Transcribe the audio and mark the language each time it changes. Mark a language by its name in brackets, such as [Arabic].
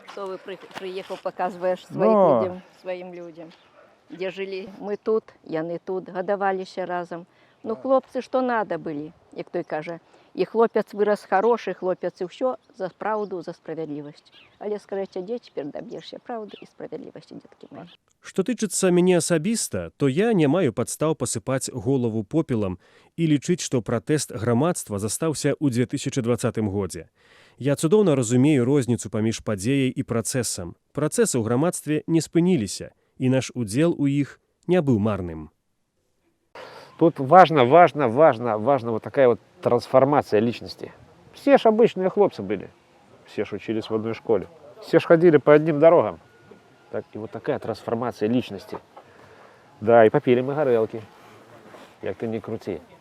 [Russian] Что вы приехал, показываешь своим людям, где жили. [Belarusian] Мы тут, яны тут, гадаваліся разом. Ну, хлопцы, [Russian] что надо были, [Belarusian] як той каже. [Russian] І хлопец вырос хороший, хлопец і все за правду, за справедливость. Але скажите, где теперь добьешься правды и справедливости, детки мои? [Belarusian] Што тычыцца мяне асабіста, то я не маю падстаў пасыпаць голову попелам і лічыць, што пратэст грамадства застаўся ў 2020 годзе. Я цудоўна разумею розніцу паміж падзеяй і працэсам. Працэсы ў грамадстве не спыніліся, і наш удзел у іх не быў марным. [Russian] Тут важно вот такая вот трансформация личности. Все ж обычные хлопцы были. Все ж учились в одной школе. Все ж ходили по одним дорогам. Так, и вот такая трансформация личности. Да, и попили мы горелки. Як ты не крути.